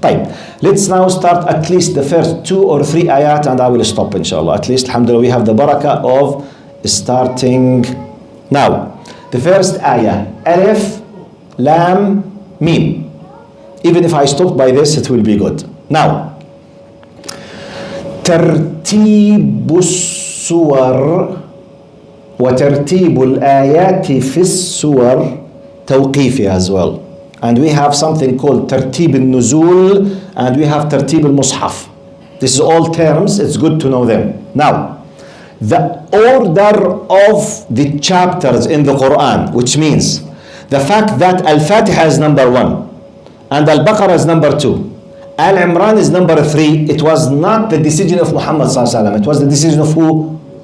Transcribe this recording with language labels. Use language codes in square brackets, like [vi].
[en] طيب, let's now start at least the first 2 or 3 ayat, and I will stop inshallah. At least, alhamdulillah, we have the barakah of starting now. The first ayah, Alif, Lam, Mim. Even if I stop by this, it will be good. Now, [ar] ترتيب السور وترتيب الآيات في السور توقيفي [en] as well. And we have something called [ar] ترتيب النزول, [en] and we have [ar] ترتيب المصحف. [en] This is all terms, it's good to know them. Now, the order of the chapters in the Quran, which means the fact that Al-Fatiha is number 1 and Al-Baqarah is number 2, Al-Imraan is number 3, it was not the decision of Muhammad sallallahu alaihi wasallam. It was the decision of who?